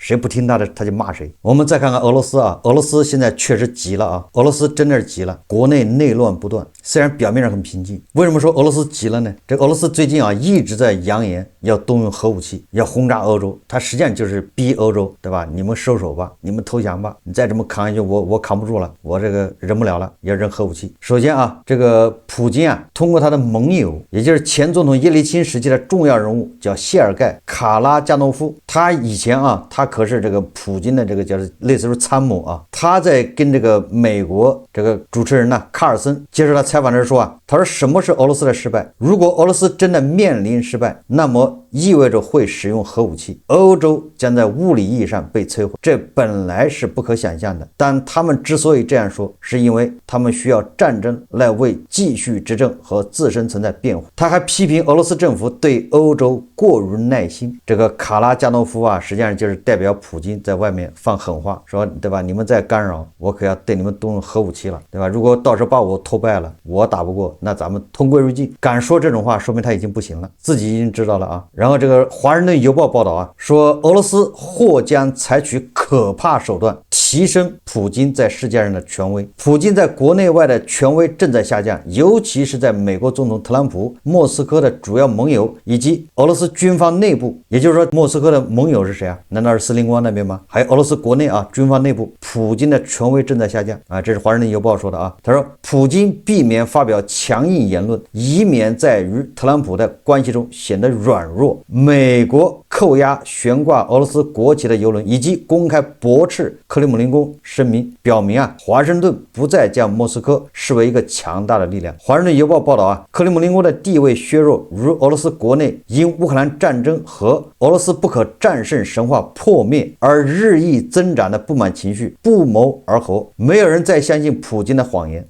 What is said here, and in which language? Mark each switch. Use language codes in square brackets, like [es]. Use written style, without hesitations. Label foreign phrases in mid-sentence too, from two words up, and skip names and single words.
[zh] 誰不聽他的他就罵誰。我們再看看俄羅斯啊，俄羅斯現在確實急了啊，俄羅斯真的是急了，國內內亂不斷，雖然表面上很平靜。為什麼說俄羅斯急了呢？這俄羅斯最近啊一直在揚言要動用核武器，要轟炸歐洲，他實際上就是逼歐洲，對吧？你們收手吧，你們投降吧，你再這麼扛下去，我扛不住了，我這個忍不了了，要扔核武器。首先啊，這個普京啊，通過他的盟友，也就是前總統叶利钦時期的重要人物，叫謝爾蓋·卡拉加諾夫，他以前啊，他可是這個普京的這個叫類似於參謀啊，他在跟這個美國這個主持人呢，卡爾森接受他採訪的時候說啊，他說什麼是俄羅斯的失敗？如果俄羅斯真的面臨失敗，那麼意味着會使用核武器，歐洲將在物理意義上被摧毀，這本來是不可想象的。但他們之所以這樣說，是因為他們需要戰爭來為繼續執政和自身存在辯護。他還批評俄羅斯政府對歐洲過於耐心。這個卡拉加諾夫啊，實際上就是代表普京在外面放狠話，說對吧？你們再干擾，我可要对你們动用核武器了，对吧？如果到时候把我拖敗了，我打不過，那咱們同歸於盡。敢說這種話，說明他已經不行了，自己已經知道了啊。然後這個《華盛頓郵報》報道啊，說俄羅斯或將採取可怕手段提升普京在世界上的權威。普京在國內外的權威正在下降，尤其是在美國總統特朗普、莫斯科的主要盟友以及俄羅斯軍方內部。也就是说，莫斯科的盟友是誰啊？难道是司令官那邊嗎？还有俄羅斯國內啊，軍方內部，普京的權威正在下降啊。這是《華盛頓郵報》說的啊。他說，普京避免發表強硬言論，以免在與特朗普的關係中顯得軟弱。美國扣押懸掛俄羅斯國旗的郵輪，以及公開駁斥克里姆林宮聲明，表明啊，華盛頓不再將莫斯科視為一個強大的力量。《華盛頓郵報》報道啊，克里姆林宮的地位削弱，如俄羅斯國內因烏克蘭戰爭和俄羅斯不可戰勝神話破滅而日益增長的不滿情緒不謀而合，沒有人再相信普京的謊言。